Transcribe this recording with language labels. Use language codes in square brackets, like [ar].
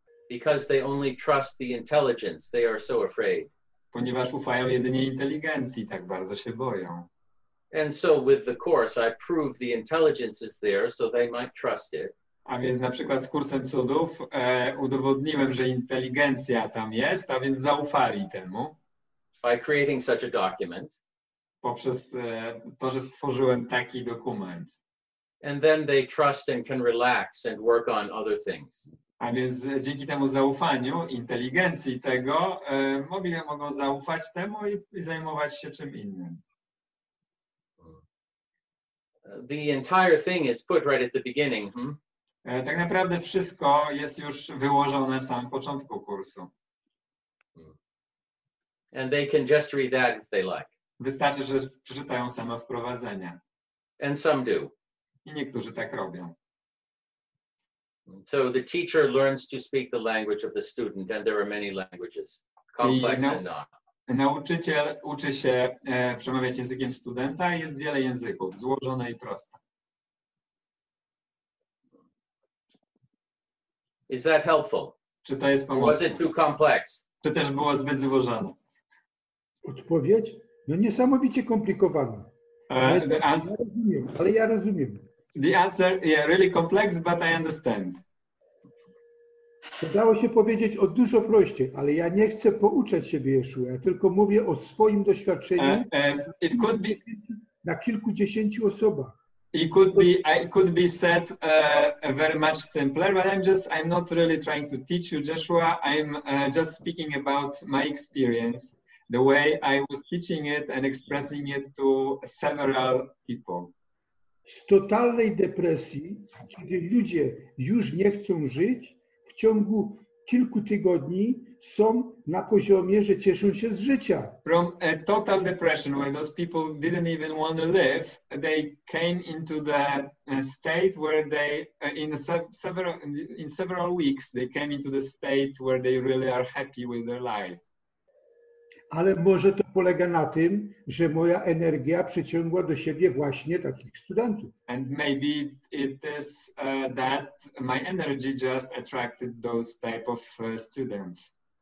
[en] Because they only trust the intelligence, they are so afraid. [pl] ponieważ ufają jedynie inteligencji, tak bardzo się boją. [en] And so with the course, I prove the intelligence is there so they might trust it. [pl] A więc na przykład z kursem cudów udowodniłem, że inteligencja tam jest, a więc zaufali temu. [en] By creating such a document. [pl] Poprzez to, że stworzyłem taki dokument. [en] And then they trust and can relax and work on other things. [pl] A więc dzięki temu zaufaniu, inteligencji tego, mogą zaufać temu i zajmować się czym innym. [en] The entire thing is put right at the beginning. [pl] Tak naprawdę wszystko jest już wyłożone w samym początku kursu. [en] And they can just read that if they like. [pl] Wystarczy, że przeczytają same wprowadzenie. [en] And some do. [pl] I niektórzy tak robią. [en] So the teacher learns to speak the language of the student, and there are many languages, complex and not. [pl] Nauczyciel uczy się przemawiać językiem studenta i jest wiele języków, złożone i proste. [en] Is that helpful? [pl] Czy to jest [en] Or was [pl] pomocne? [en] it too complex? [pl] Czy też było zbyt złożone? Odpowiedź? No niesamowicie komplikowana. Ale ja rozumiem. [en] The answer, yeah, really complex, but I understand. [pl] To dało się powiedzieć o dużo prościej, ale ja nie chcę pouczać siebie Jeshua, ja tylko mówię o swoim doświadczeniu [en] It could be, [pl] na kilkudziesięciu osobach. [en] I could be said very much simpler, but I'm not really trying to teach you, Jeshua. I'm just speaking about my experience, the way I was teaching it and expressing it to several people. [pl] Z totalnej depresji, kiedy ludzie już nie chcą żyć, w ciągu kilku tygodni są na poziomie, że cieszą się z życia. [en] From a total depression, where those people didn't even want to live, they came into the state where they, in several weeks, they came into the state where they really are happy with their life. [pl] Ale może to polega na tym, że moja energia przyciągła do siebie właśnie takich studentów. [en] And maybe it is that my energy just attracted those type of students.